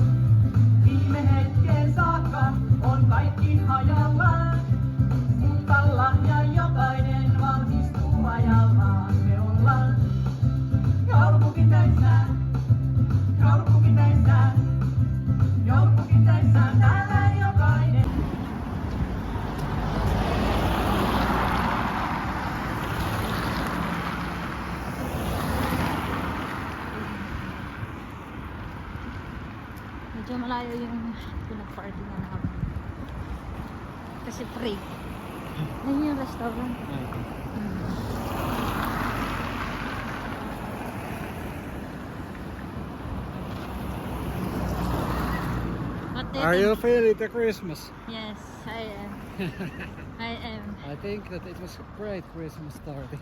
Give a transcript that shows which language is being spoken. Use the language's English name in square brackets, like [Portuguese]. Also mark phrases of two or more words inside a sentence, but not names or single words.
[Finnish] Viime hetkeen saakka on kaikki hajallaan, mutta lahja jokainen valmistuu ajallaan. Me ollaan joulupukin töissä, joulupukin töissä, joulupukin töissä täällä jokainen. [Filipino] Medyo malayo yung pinag-party na namin. Kasi free. Ayun yung restaurant. [English] What do you Are think? you feeling the Christmas? Yes, I am. I am. I think that it was a great Christmas starting.